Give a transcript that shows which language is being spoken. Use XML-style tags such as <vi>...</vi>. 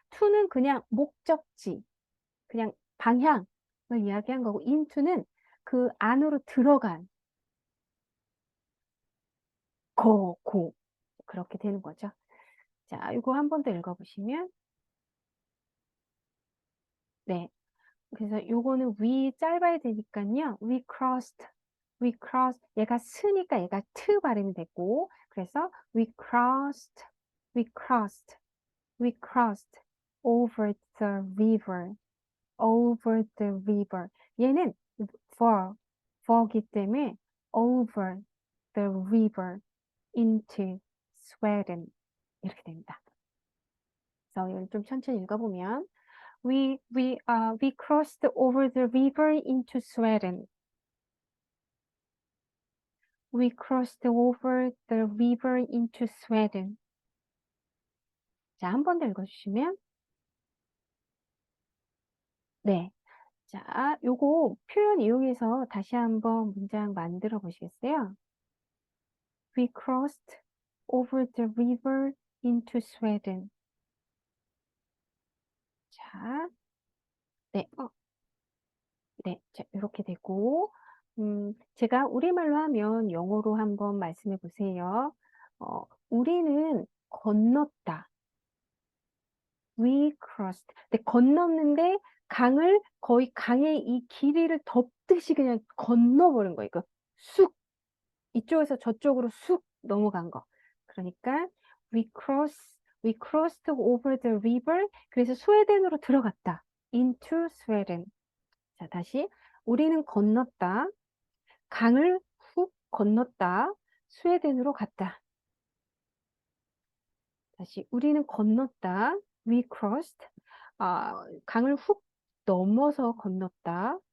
<ko>to는 그냥 목적지, 그냥 방향을 이야기한 거고 into는 그 안으로 들어간 고 그렇게 되는 거죠. 자, 이거 한 번 더 읽어보시면 네. 그래서 요거는 we 짧아야 되니까요.</ko> <en>we crossed.</en> <ko>얘가 스니까 얘가 트 발음이 됐고, 그래서</ko> <en>we crossed, we crossed over the river, over the river.</en> <ko>얘는 for기 때문에</ko> <en>over the river into Sweden</en> <ko>이렇게 됩니다. 그래서 이걸 좀 천천히 읽어보면</ko> <en>we crossed over the river into Sweden. We crossed over the river into Sweden.</en> <ko>자, 한 번 더 읽어주시면. 네. 자, 요거 표현 이용해서 다시 한번 문장 만들어 보시겠어요?</ko> <en>We crossed over the river into Sweden.</en> <ko>자, 네. 네. 자, 이렇게 되고, 제가 우리말로 하면 영어로 한번 말씀해 보세요. 우리는 건넜다.</ko> <en>We crossed.</en> <ko>근데 건넜는데 강을 거의 강의 이 길이를 덮듯이 그냥 건너버린 거예요. 이거 쑥 이쪽에서 저쪽으로 쑥 넘어간 거. 그러니까</ko> <en>we crossed over the river.</en> <ko>그래서 스웨덴으로 들어갔다.</ko> <en>into Sweden.</en> <ko>자, 다시 우리는 건넜다. 강을 훅 건넜다. 스웨덴으로 갔다. 다시 우리는 건넜다.</ko> <en>We crossed.</en> <ko>강을 훅 넘어서 건넜다.</ko>